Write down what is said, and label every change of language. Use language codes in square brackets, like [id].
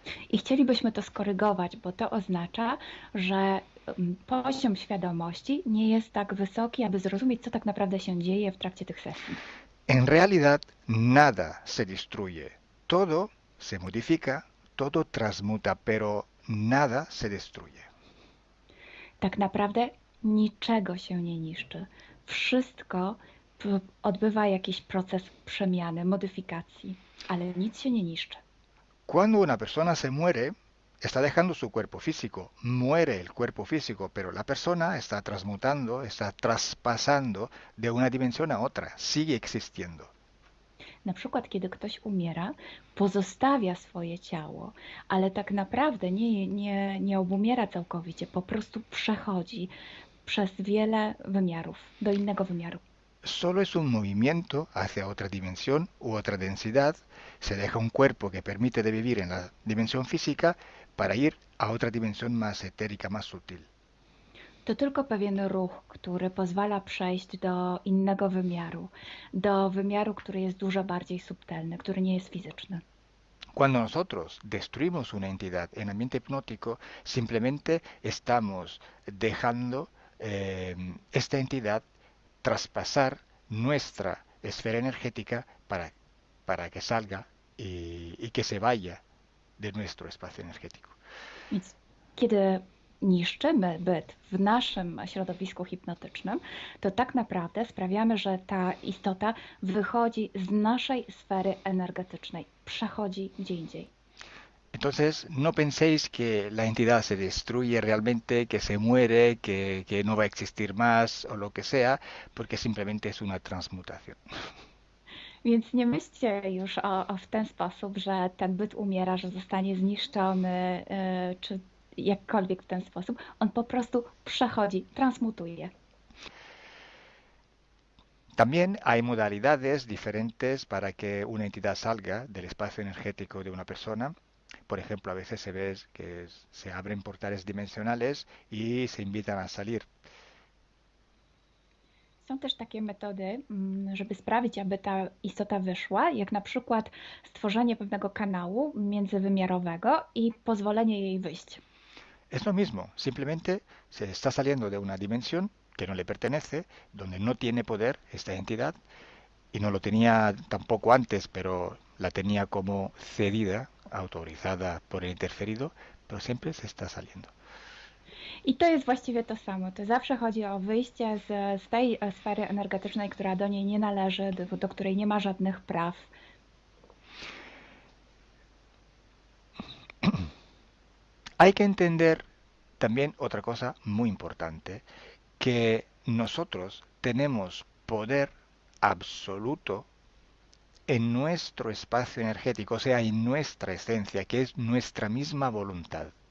[pl] I chcielibyśmy to skorygować, bo to oznacza, że poziom świadomości nie jest tak wysoki, aby zrozumieć, co tak naprawdę się dzieje w trakcie tych sesji. [es] En realidad, nada se destruye. Todo se modifica, todo transmuta, pero nada se destruye. [pl] Tak naprawdę niczego się nie niszczy. Wszystko odbywa jakiś proces przemiany, modyfikacji, ale nic się nie niszczy. [es] Cuando una persona se muere, está dejando su cuerpo físico, muere el cuerpo físico, pero la persona está transmutando, está traspasando de una dimensión a otra, sigue existiendo. [pl] Na przykład, kiedy ktoś umiera, pozostawia swoje ciało, ale tak naprawdę nie obumiera całkowicie, po prostu przechodzi przez wiele wymiarów, do innego wymiaru. [es] Solo es un movimiento hacia otra dimensión u otra densidad, se deja un cuerpo que permite de vivir en la dimensión física para ir a otra dimensión más etérica, más sutil. [pl] To tylko pewien ruch, który pozwala przejść do innego wymiaru, do wymiaru, który jest dużo bardziej subtelny, który nie jest fizyczny. [es] Cuando nosotros destruimos una entidad en ambiente hipnótico, simplemente estamos dejando esta entidad traspasar nuestra esfera energética para que salga y que se vaya de nuestro espacio energético. [pl] Więc kiedy niszczymy byt w naszym środowisku hipnotycznym, to tak naprawdę sprawiamy, że ta istota wychodzi z naszej sfery energetycznej, przechodzi gdzie indziej. [es] Entonces, no penséis que la entidad se destruye realmente, que se muere, que no va a existir más o lo que sea, porque simplemente es una transmutación. [pl] Więc nie myślcie już w ten sposób, że ten byt umiera, że zostanie zniszczony, czy jakkolwiek w ten sposób. On po prostu przechodzi, transmutuje. [es] También hay modalidades diferentes para que una entidad salga del espacio energético de una persona. Por ejemplo, a veces se ve que se abren portales dimensionales y se invitan a salir. [pl] Są też takie metody, żeby sprawić, aby ta istota wyszła, jak na przykład stworzenie pewnego kanału międzywymiarowego i pozwolenie jej wyjść. [es] Es lo mismo, simplemente se está saliendo de una dimensión que no le pertenece, donde no tiene poder esta entidad, y no lo tenía tampoco antes, pero la tenía como cedida, autorizada por el interferido, pero siempre se está saliendo. [pl] I to jest właściwie to samo. To zawsze chodzi o wyjście z tej sfery energetycznej, która do niej nie należy, do której nie ma żadnych praw. [es] Hay que entender también otra cosa muy importante, que nosotros tenemos poder absoluto en nuestro espacio energético, o sea, en nuestra esencia, que es nuestra misma voluntad.